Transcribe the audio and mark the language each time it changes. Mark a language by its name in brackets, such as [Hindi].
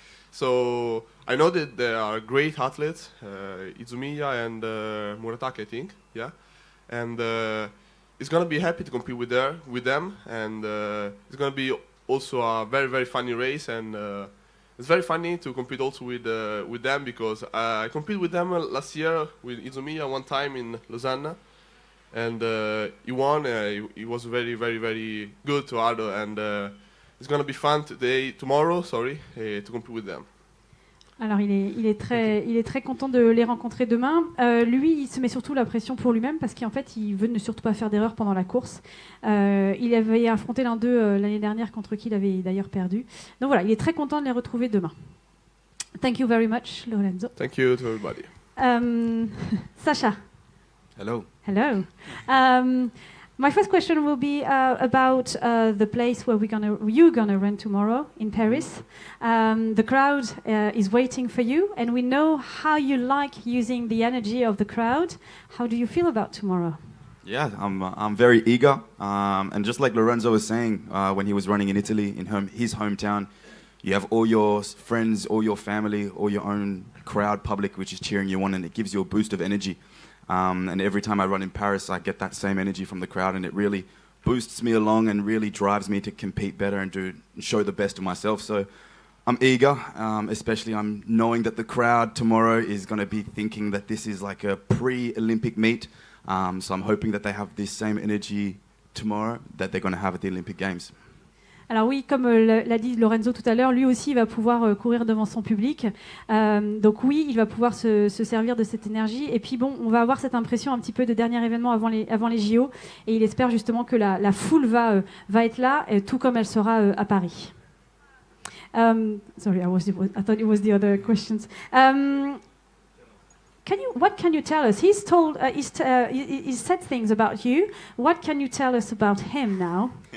[English] So I know that there are great athletes, Izumiya and Murataki, I think, yeah, and it's gonna be happy to compete with them, and it's gonna be also a very very funny race, and it's very funny to compete also with them because I competed with them last year with Izumiya one time in Lausanne. And he won. He was very, very, very good to Ardo, and it's going to be fun tomorrow, to compete with them. [French] Alors il est très content de les rencontrer demain. Lui, il se met surtout la pression pour lui-même parce qu'en fait, il veut ne surtout pas faire d'erreur pendant la course. Il avait affronté l'un d'eux l'année dernière contre qui il avait d'ailleurs perdu. Donc voilà, il est très content de les retrouver demain. [English] Thank you very much, Lorenzo. Thank you to everybody. Sasha. Hello. Hello. My first question will be about the place where you're gonna run tomorrow in Paris. The crowd is waiting for you, and we know how you like using the energy of the crowd. How do you feel about tomorrow? Yeah, I'm very eager, and just like Lorenzo was saying when he was running in Italy, in his hometown, you have all your friends, all your family, all your own crowd, public, which is cheering you on, and it gives you a boost of energy. And every time I run in Paris, I get that same energy from the crowd, and it really boosts me along and really drives me to compete better and show the best of myself. So I'm eager, especially I'm knowing that the crowd tomorrow is going to be thinking that this is like a pre-Olympic meet. So I'm hoping that they have this same energy tomorrow that they're going to have at the Olympic Games. [French] Alors oui, comme l'a dit Lorenzo tout à l'heure, lui aussi va pouvoir courir devant son public. Donc oui, il va pouvoir se servir de cette énergie. Et puis bon, on va avoir cette impression un petit peu de dernier événement avant les JO. Et il espère justement que la foule va être là, tout comme elle sera à Paris. [English] Sorry, I thought it was the other questions. What can you tell us? He's said things about you. What can you tell us about him now?